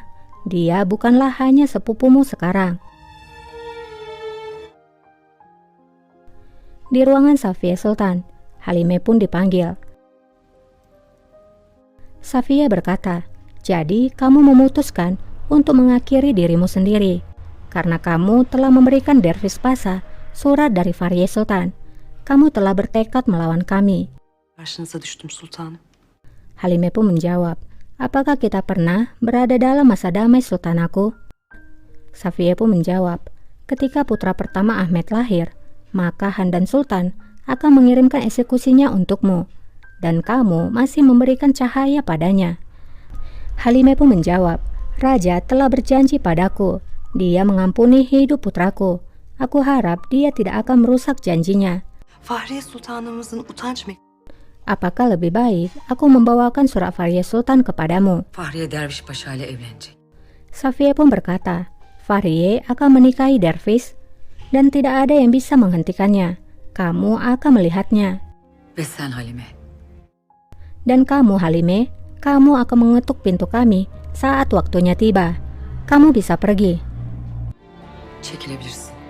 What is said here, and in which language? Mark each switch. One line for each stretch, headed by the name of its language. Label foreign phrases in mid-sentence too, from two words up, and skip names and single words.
Indonesian: Dia bukanlah hanya sepupumu sekarang." Di ruangan Safiye Sultan, Halimah pun dipanggil. Safiye berkata, "Jadi kamu memutuskan untuk mengakhiri dirimu sendiri, karena kamu telah memberikan Dervish Pasha surat dari Fahriye Sultan. Kamu telah bertekad melawan kami."
Turkish: Karşınıza düştüm sultanım.
Indonesian: Halimah pun menjawab, "Apakah kita pernah berada dalam masa damai, Sultanku?" Safiye pun menjawab, "Ketika putra pertama Ahmed lahir, maka Handan Sultan akan mengirimkan eksekusinya untukmu, dan kamu masih memberikan cahaya padanya." Halimah pun menjawab, "Raja telah berjanji padaku, dia mengampuni hidup putraku. Aku harap dia tidak akan merusak janjinya.
Turkish: Fahriye Sultanımızın utanç mektubu.
Indonesian: Apakah lebih baik aku membawakan surat Fahriye Sultan kepadamu?"
Turkish: Fahriye Derviş Paşa ile evlenecek.
Indonesian: Safiye pun berkata, "Fahriye akan menikahi Dervish dan tidak ada yang bisa menghentikannya. Kamu akan melihatnya.
Turkish: Ve sen Halime.
Indonesian: Dan kamu, Halimah, kamu akan mengetuk pintu kami saat waktunya tiba. Kamu bisa pergi."
Turkish: Çekilebilirsin.